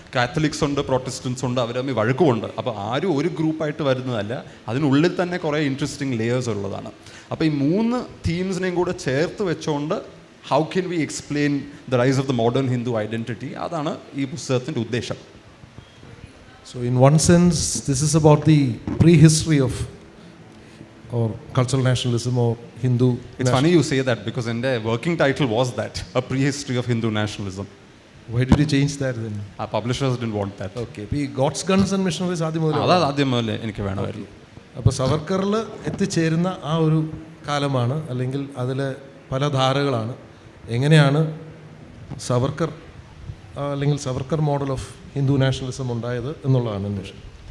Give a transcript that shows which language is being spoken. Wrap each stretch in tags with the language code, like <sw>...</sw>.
<ml>Catholics ഉണ്ട്, Protestants ഉണ്ട്, അവർ തമ്മിൽ വഴക്കുമുണ്ട്. അപ്പോൾ ആരും ഒരു ഗ്രൂപ്പായിട്ട് വരുന്നതല്ല, അതിനുള്ളിൽ തന്നെ കുറേ ഇൻട്രസ്റ്റിംഗ് ലെയേഴ്സ് ഉള്ളതാണ്. അപ്പോൾ ഈ മൂന്ന് തീംസിനെയും കൂടെ ചേർത്ത് വെച്ചുകൊണ്ട്</ml> <en>how can we explain the rise of the modern Hindu identity,</en> <ml>അതാണ് ഈ പുസ്തകത്തിൻ്റെ ഉദ്ദേശം.</ml> <en>So in one sense this is about the prehistory of or cultural nationalism or Hindu. It's funny you say that because in the working title was that, a prehistory of Hindu nationalism. Why did you change that then? Our publishers didn't want that.</en> <ml>Okay, ഈ God's guns and missionaries ആദ്യം മുതൽ അതാ ആദ്യം മുതലേ എനിക്ക് വേണമായിരുന്നു. അപ്പോൾ സവർക്കറിൽ എത്തിച്ചേരുന്ന ആ ഒരു കാലമാണ്, അല്ലെങ്കിൽ അതിലെ പല ധാരകളാണ്. എങ്ങനെയാണ് സവർക്കർ അല്ലെങ്കിൽ Savarkar model of Hindu nationalism ഉണ്ടായത് എന്നുള്ളതാണ് എൻ്റെ വിഷയം.</ml>